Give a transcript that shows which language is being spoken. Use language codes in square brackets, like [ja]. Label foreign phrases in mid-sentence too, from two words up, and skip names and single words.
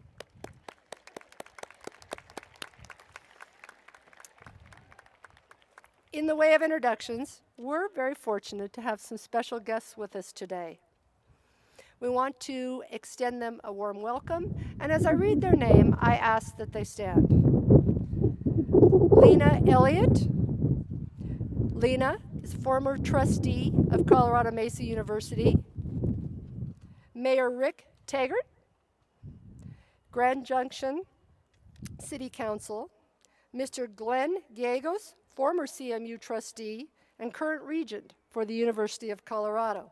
[en] In the way of introductions, we're very fortunate to have some special guests with us today. We want to extend them a warm welcome, and as I read their name, I ask that they stand. Lena Elliott. Lena is former trustee of Colorado Mesa University. Mayor Rick Taggart, Grand Junction City Council. Mr. Glenn Gallegos, former CMU trustee and current regent for the University of Colorado.